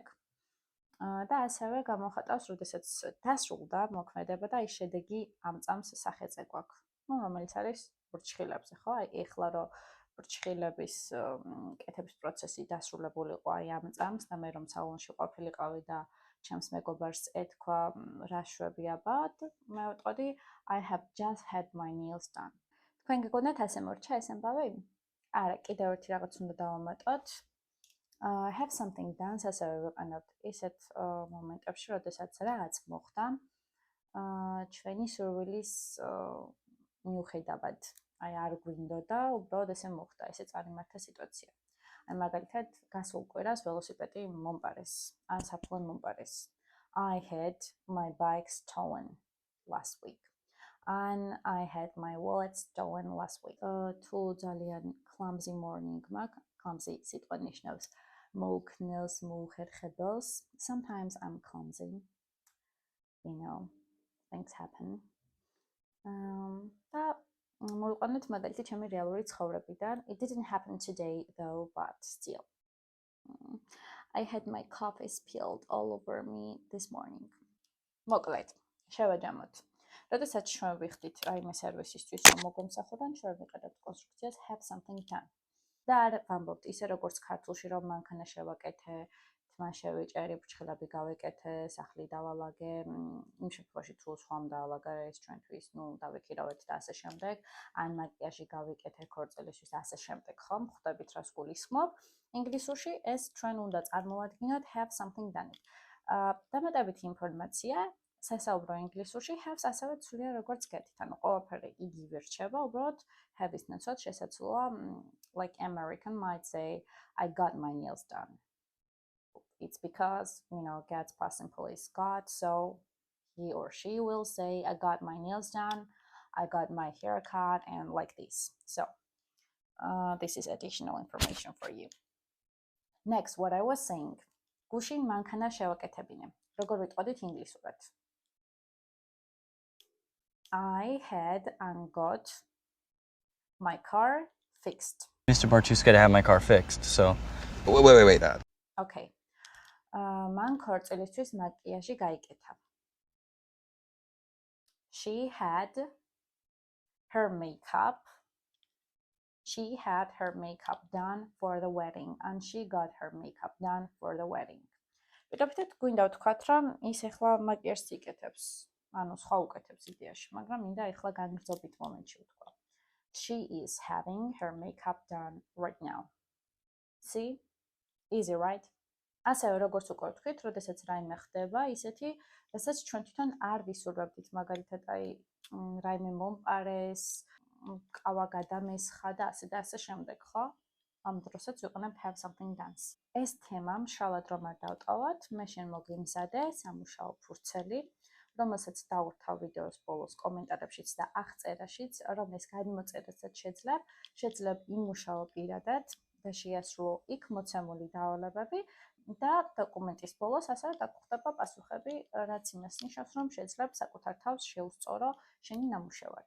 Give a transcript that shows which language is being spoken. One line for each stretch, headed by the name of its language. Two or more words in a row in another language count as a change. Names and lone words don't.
Georgian: და ასევე გამოხატავს, როდესაც დასრულდა მოქმედება და აი შედეგი ამ წამს სახეზე გვაქვს. რომელიც არის ბრჩხილებზე, ხო? აი ეხლა რომ ბრჩხილების კეთების პროცესი დასრულებული იყო აი ამ წამს და მე რომ სალონში ყოფილიყავი და ჩემს მეგობარს ეთქვა რა შვები აბად, მე ვიტყოდი
English: I have just had my nails done.
Georgian: თქვენ გეგონათ ასე მორჩა ეს ამბავი? არა, კიდევ ერთი რაღაც უნდა დავამატოთ.
English: Have something done,
Georgian: ასევე ვიყენებთ ისეთ მომენტებში, როდესაც რაღაც მოხდა, ჩვენი სურვილის მიუხედავად. აი არ გვინდოდა, უბრალოდ ესე მოხდა, ესე წარიმართა სიტუაცია. აი მაგალითად, გასულ კვირას ველოსიპედი მომპარეს, ან საფლავი მომპარეს.
English: I had my bike stolen last week. And I had my wallet stolen last week.
Georgian: თუ ძალიან
English: clumsy morning
Georgian: მაქვს, clumsy სიტყვა ნიშნავს მოუქნელს, მოუხერხებელს.
English: Sometimes I'm clumsy. You know, things happen.
Georgian: და მოვიყვანოთ მაგალითი ჩემი რეალური ცხოვრებიდან.
English: It didn't happen today though, but still. I had my coffee spilled all over me this morning.
Georgian: მოკლედ, შევაჯამოთ. როდესაც ჩვენ ვიხდით რაიმე სერვისისთვის, რომ მოგომსახურონ, ჩვენ ვიყენებთ კონსტრუქციას
English: have something done.
Georgian: და არ ვამბობთ ისე როგორც ქართულში, რომ მანქანა შევაკეთე, თმა შევიჭერი, ფრჩხილები გავეკეთე, სახლი დავალაგე, იმ შემთხვევაში თუ სხვამ დაალაგა ეს ჩვენთვის, დავიქირავეთ და ასე შემდეგ, ან მაკიაჟი გავიკეთე ქორწილისთვის და ასე შემდეგ, ხომ? ხვდებით რას გულისხმობ? ინგლისურში ეს ჩვენ უნდა წარმოვადგინოთ
English: have something done.
Georgian: დამატებითი ინფორმაცია სასაუბრო ინგლისურში have-ს ასევე ცვლიან როგორც გეტით, ანუ ყველაფერი იგივე რჩება, უბრალოდ have-ის ნაცვლად შესაძლოა
English: like American might say I got my nails done. It's because, gets past simple is got, so he or she will say I got my nails done, I got my hair cut, and like this. So, this is additional information for you. Next, what I was saying.
Georgian: გუშინ მანქანა შევაკეთებინე. როგორ ვიტყოდით ინგლისურად?
English: I had and got my car fixed. Mr. Bartuska to have my car fixed, so. Wait. Okay.
Georgian: მან ქორწილისთვის მაკიაჟი გაიკეთა.
English: She had her makeup. She had her makeup done for the wedding, and she got her makeup done for the wedding.
Georgian: Პირდაპირ გვინდა ვთქვათ, რომ ის ახლა მაკიაჟს იკეთებს, ანუ სხვა უკეთებს იდეაში, მაგრამ მინდა ახლა განგრძობით მომენტში ვთქვა.
English: She is having her makeup done right now. See? Easy, right?
Georgian: ასევე როგორც უკვე ვთქვით, როდესაც რაიმე ხდება, ისეთი, რასაც ჩვენ თვითონ არ ვისურვებდით, მაგალითად, რაიმე მომპარეს, ყავა გადამესხა და ასე შემდეგ, ხო? ამ დროსაც ვიყენებ
English: have something done.
Georgian: ეს თემა მშრალად რომ არ დავტოვოთ, მე შენ მოგიმზადე სამუშაო ფურცელი, რომელსაც დავურთავ ვიდეოს ბოლოს კომენტარებშიც და აღწერაშიც, რომ ეს გადმოწერასაც შეძლებ იმუშაო პირადად და შეასრულო იქ მოცემული დავალებები და დოკუმენტის ბოლოს ასევე დაგხვდება პასუხები, რაც იმას ნიშნავს, რომ შეძლებ საკუთარ თავს შეუსწორო შენი ნამუშევარი.